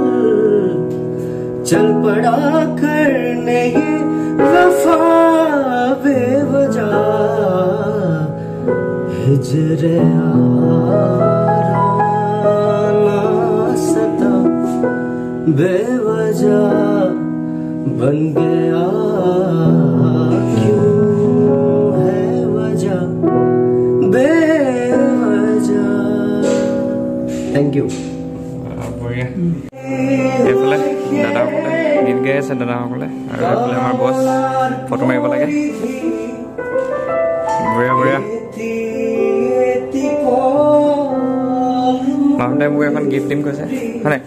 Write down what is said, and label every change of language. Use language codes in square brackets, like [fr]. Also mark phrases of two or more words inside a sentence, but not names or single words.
[hi] चल पड़ा करने ये वफा बेवजह, हिजरे आना सता बेवजह बन गया, क्यों है वजह बेवजह। [en] thank you. [as] বঢ়িয়া। এইফালে দাদাসকলে গীত গাই আছে, দাদাসকলে, আৰু এইফালে আমাৰ বছ ফটো মাৰিব লাগে। বঢ়িয়া বঢ়িয়া। মাহঁতে মোক এখন গিফ্ট দিম কৈছে, হয় নাই?